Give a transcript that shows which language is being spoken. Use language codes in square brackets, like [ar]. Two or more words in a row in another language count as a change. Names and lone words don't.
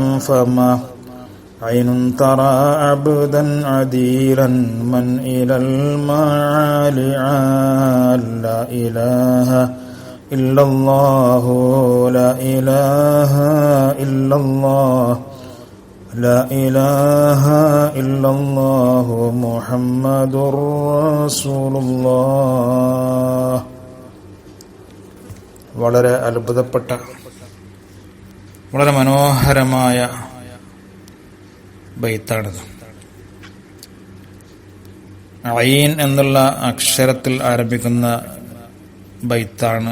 [ar] فما عين ترى عبدا عديلا من إلى المعالي لا إله إلا الله لا إله إلا الله لا إله إلا الله محمد رسول الله. [ml] വളരെ അത്ഭുതപ്പെട്ട വളരെ മനോഹരമായ ബൈത്താണിത്. ഐൻ എന്നുള്ള അക്ഷരത്തിൽ ആരംഭിക്കുന്ന ബൈത്താണ്.